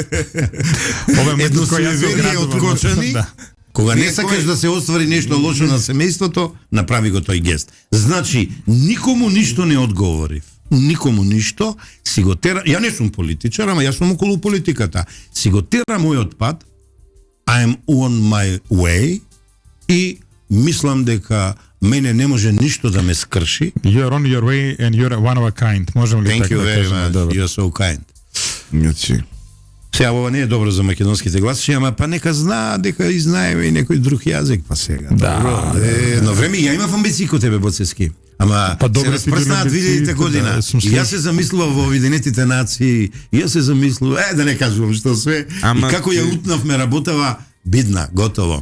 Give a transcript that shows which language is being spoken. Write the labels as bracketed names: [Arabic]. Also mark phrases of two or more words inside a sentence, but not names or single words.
[Macedonian] Ова е едно суеверие откочани. Кога не сакаш да се оствари нешто лошо на семејството, направи го тој гест. Значи, никому ништо не одговорив. Никому ништо, си го тера, ја не сум политичар, ама јас сум околу политиката. Си го тера мојот пат, [English] I'm on my way, [Macedonian] и мислам дека мене не може ништо да ме скрши. [English] You're on your way and you're one of a kind. [Macedonian] Можем ли така да кажем? [English] Thank you very much. You're so kind. [Macedonian] Значи, сега ова не е добро за македонските гласачи, ама па нека знаа дека и знаеме и некој друг јазик, па сега. Да. Но време ја имав амбиции ко тебе, Боцевски. Ама се распрснаат 2000 година. И јас се замислував во Обединетите нации, и јас се замислував, да не кажувам што све, и како ја утнавме работава, бидна, готово.